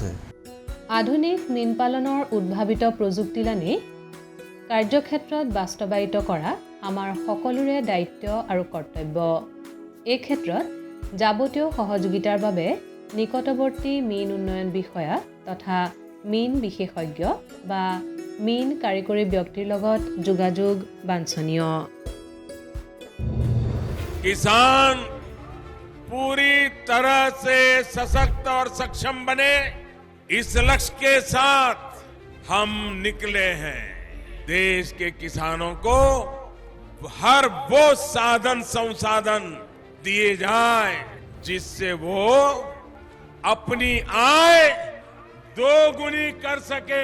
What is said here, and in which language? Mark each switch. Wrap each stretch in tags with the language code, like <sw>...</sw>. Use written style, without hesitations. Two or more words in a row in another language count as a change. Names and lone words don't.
<as>আধুনিক মীন পালনৰ উদ্ভাৱিত প্ৰযুক্তিলানি কাৰ্যক্ষেত্ৰত বাস্তৱায়িত কৰা আমাৰ সকলোৰে দায়িত্ব আৰু কৰ্তব্য। এই ক্ষেত্ৰত যাৱতীয় সহযোগিতাৰ বাবে নিকটৱৰ্তী মীন উন্নয়ন বিষয়া তথা মীন বিশেষজ্ঞ বা মীন কাৰিকৰী ব্যক্তিৰ লগত যোগাযোগ বাঞ্ছনীয়।</as> <hi>किसान पूरी तरह से सशक्त और सक्षम बने, इस लक्ष्य के साथ हम निकले हैं। देश के किसानों को हर वो साधन संसाधन दिए जाए जिससे वो अपनी आय दोगुनी कर सके।</hi>